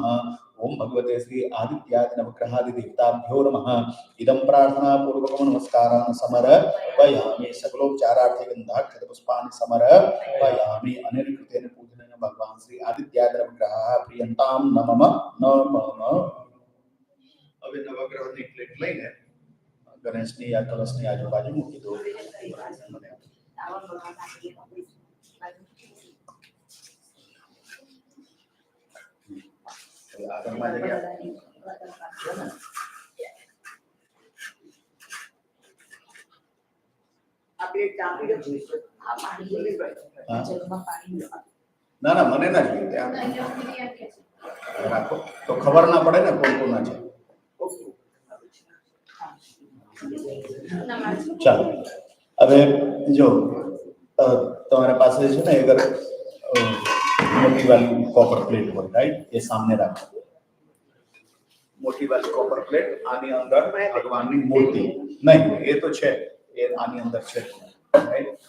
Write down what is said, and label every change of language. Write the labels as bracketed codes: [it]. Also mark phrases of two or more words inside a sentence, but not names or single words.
[sa] ओम भगवते श्री आदित्यादि नवग्रहादि देवताभ्यो नमः. इदं प्रार्थना पूर्वकं नमस्कारान् समर्पयामि. सकलोपचारार्थे गन्धाक्षत पुष्पाणि समर्पयामि. अनेन कृतेन पूजनेन भगवान श्री आदित्यादि नवग्रहाः प्रियन्तां नमः नमः. [gu] હવે નવગ્રહની પ્લેટ લઈને ગણેશની या કલશની આજુબાજુ મૂકી દો. આગળમાં જગ્યા આ પ્લેટ ચાપી દો. આ પાણી જગમાં પાણી ના ના મને ના જોઈએ ત્યાં રાખો તો ખબર ના પડે ને કોણ કોના છે. ચાલો હવે જો તમારા પાસે છે ને અગર [hi] मोटी वाली [en] copper plate [hi] हो राइट, ये सामने रखो. मोटी वाली [en] copper plate [gu] આની અંદર [hi] भगवान की मूर्ति नहीं, ये तो छे, ये [gu] આની અંદર [hi] छे राइट.